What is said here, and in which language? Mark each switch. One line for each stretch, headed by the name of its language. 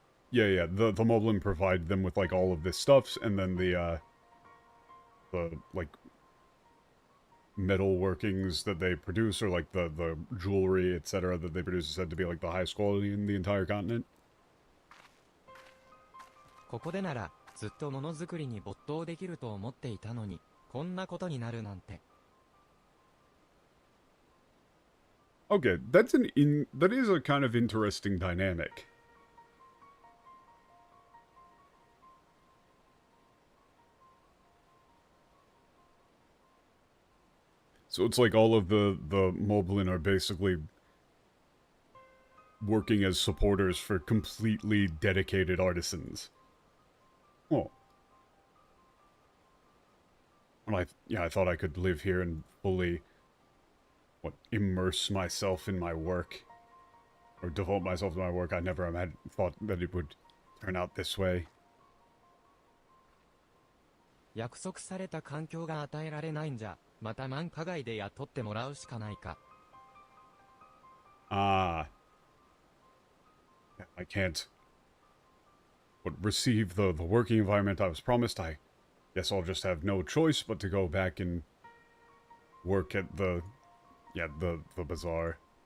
English: Yeah. The Moblin provide them with like all of this stuffs, and then the like metal workings that they produce, or like the jewelry, etc. that they produce is said to be like the highest quality in the entire continent.
Japanese: ここでならずっとものづくりに没頭できると思っていたのに、こんなことになるなんて。
English: Okay, that is a kind of interesting dynamic. So it's like all of the Moblin are basically working as supporters for completely dedicated artisans. Oh. Well, I thought I could live here and fully, immerse myself in my work. Or devote myself to my work. I never had thought that it would turn out this way.
Japanese: 約束された環境が与えられないんじゃ、また満加害で雇ってもらうしかないか。
English: I can't receive the working environment I was promised. I guess I'll just have no choice but to go back and work at the bazaar.